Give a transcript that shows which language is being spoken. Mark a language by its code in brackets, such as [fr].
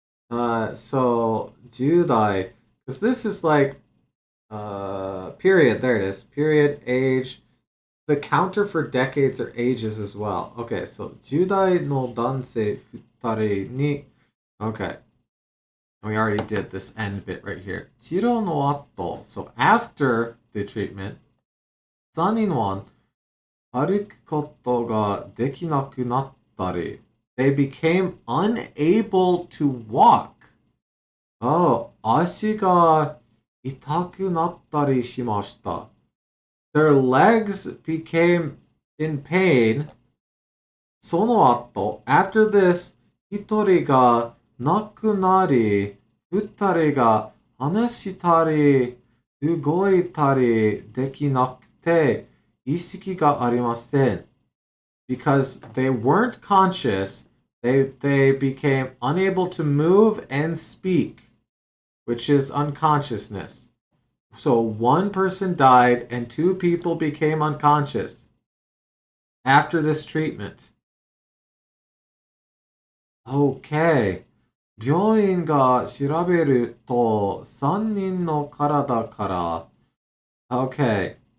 [en] So 10代, because this is like period. There it is. Period, age. The counter for decades or ages as well. Okay, so [ja] 10代の男性2人に [en] Okay. We already did this end bit right here. [ja] 治療の後, [en] so after the treatment, [ja] 3人は歩くことができなくなったり [en] they became unable to walk. [ja] Oh, 足が痛くなったりしました. [en] Their legs became in pain. [ja] その後, [en] after this, [ja] 一人が亡くなり、二人が話したり、動いたりできなくて、意識がありません。 [en] Because they weren't conscious, they became unable to move and speak, which is unconsciousness. So one person died and two people became unconscious after this treatment. Okay. [ja] 病院が調べると3人の体から Okay.